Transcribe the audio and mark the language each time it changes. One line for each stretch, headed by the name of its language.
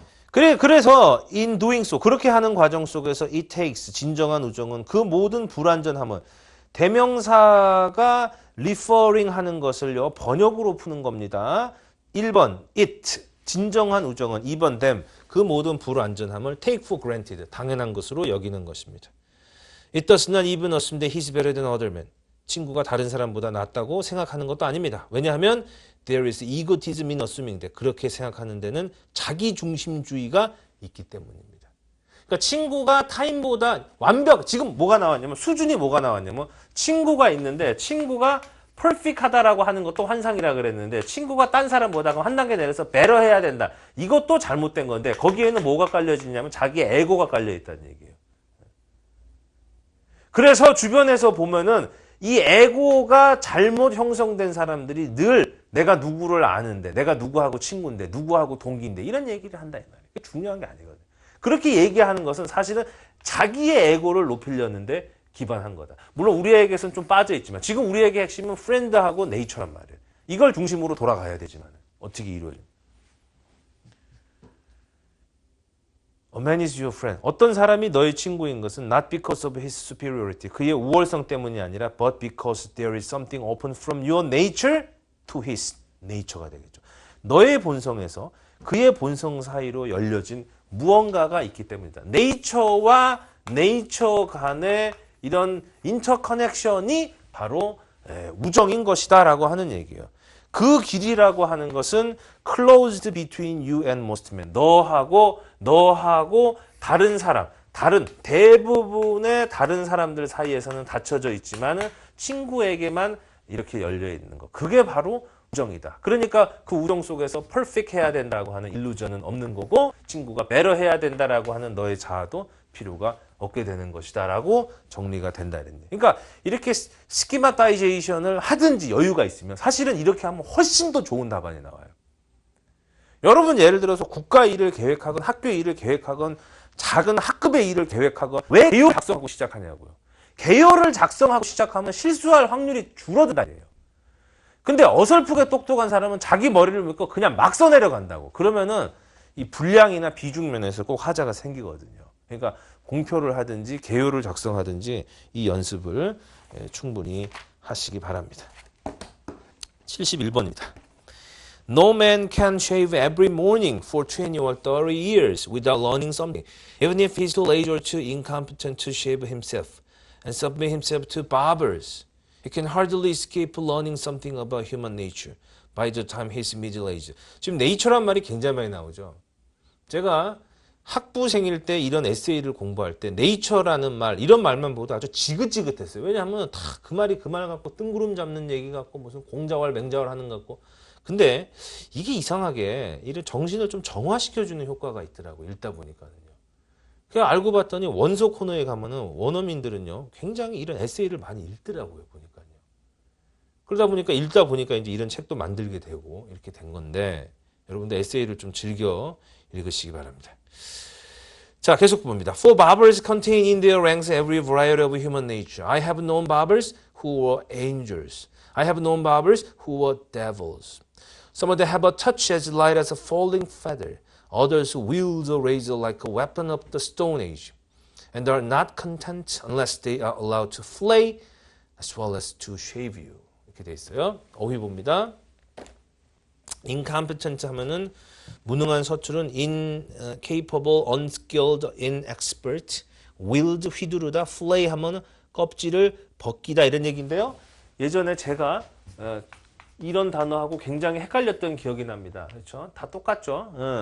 Korean: 그래서
English: in doing so
Korean: 그렇게 하는 과정 속에서
English: it takes
Korean: 진정한 우정은 그 모든 불완전함을 대명사가 referring 하는 것을요 번역으로 푸는 겁니다. 1번 it 진정한 우정은 2번 them 그 모든 불완전함을
English: take for granted
Korean: 당연한 것으로 여기는 것입니다.
English: It does not even assume that he's better than other men.
Korean: 친구가 다른 사람보다 낫다고 생각하는 것도 아닙니다. 왜냐하면
English: there is egotism in assuming that
Korean: 그렇게 생각하는 데는 자기중심주의가 있기 때문입니다. 그러니까 친구가 타인보다 지금 뭐가 나왔냐면 수준이 뭐가 나왔냐면 친구가 있는데 친구가 perfect하다라고 하는 것도 환상이라 그랬는데 친구가 딴 사람보다 한 단계 내려서 better 해야 된다. 이것도 잘못된 건데 거기에는 뭐가 깔려지냐면 자기의 에고가 깔려 있다는 얘기예요. 그래서 주변에서 보면은 이 에고가 잘못 형성된 사람들이 늘 내가 누구를 아는데 내가 누구하고 친구인데 누구하고 동기인데 이런 얘기를 한다 이 말이에요. 이게 중요한 게 아니거든요. 그렇게 얘기하는 것은 사실은 자기의 에고를 높이려는데 기반한 거다. 물론 우리에게서는 좀 빠져 있지만 지금 우리에게 핵심은 프렌드하고 네이처란 말이에요. 이걸 중심으로 돌아가야 되지만 어떻게 이루어져?
English: A man is your friend.
Korean: 어떤 사람이 너의 친구인 것은
English: not because of his superiority.
Korean: 그의 우월성 때문이 아니라
English: but because there is something open from your nature to his nature가 되겠죠.
Korean: 너의 본성에서 그의 본성 사이로 열려진 무언가가 있기 때문이다. 네이처와 네이처 간의 이런 인터커넥션이 바로 우정인 것이다 라고 하는 얘기예요. 그 길이라고 하는 것은
English: closed between you and most men.
Korean: 너하고 다른 사람, 대부분의 다른 사람들 사이에서는 닫혀져 있지만 친구에게만 이렇게 열려 있는 것. 그게 바로 우정이다. 그러니까 그 우정 속에서 퍼펙트 해야 된다고 하는 일루전은 없는 거고 친구가 better 해야 된다라고 하는 너의 자아도 필요가 없게 되는 것이다 라고 정리가 된다. 그러니까 이렇게 스키마타이제이션을 하든지 여유가 있으면 사실은 이렇게 하면 훨씬 더 좋은 답안이 나와요. 여러분 예를 들어서 국가 일을 계획하건 학교 일을 계획하건 작은 학급의 일을 계획하건 왜 개요를 작성하고 시작하냐고요. 개요를 작성하고 시작하면 실수할 확률이 줄어든다예요. 근데 어설프게 똑똑한 사람은 자기 머리를 믿고 그냥 막 써내려간다고. 그러면은 이 분량이나 비중 면에서 꼭 하자가 생기거든요. 그러니까 공표를 하든지 개요를 작성하든지 이 연습을 충분히 하시기 바랍니다. 71번입니다.
English: No man can shave every morning for 20 or 30 years without learning something, even if he's too lazy or too incompetent to shave himself and submit himself to barbers. He can hardly escape learning something about human nature by the time he's middle-aged.
Korean: 지금 nature란 말이 굉장히 많이 나오죠. 제가 학부생일 때 이런 에세이를 공부할 때 nature라는 말, 이런 말만 보도 아주 지긋지긋했어요. 왜냐하면 다 그 말이 그 말 갖고 뜬구름 잡는 얘기 갖고 무슨 공자왈 맹자왈 하는 것 같고. 근데 이게 이상하게 이런 정신을 좀 정화시켜주는 효과가 있더라고요. 읽다 보니까는요. 그냥 알고 봤더니 원소 코너에 가면은 원어민들은요 굉장히 이런 에세이를 많이 읽더라고요. 보니까요. 그러다 보니까 읽다 보니까 이제 이런 책도 만들게 되고 이렇게 된 건데 여러분들 에세이를 좀 즐겨 읽으시기 바랍니다. 자, 계속 봅니다.
English: For barbers contain in their ranks every variety of human nature. I have known barbers who were angels. I have known barbers who were devils. Some of them have a touch as light as a falling feather. Others wield a razor like a weapon of the Stone Age. And are not content unless they are allowed to flay as well as to shave you.
Korean: 이렇게 돼 있어요. 어휘 봅니다. incompetent 하면은 무능한 서툴은 incapable, unskilled, inexpert, wield 휘두르다, flay 하면은 껍질을 벗기다 이런 얘기인데요. 예전에 제가 이런 단어하고 굉장히 헷갈렸던 기억이 납니다. 그렇죠? 다 똑같죠.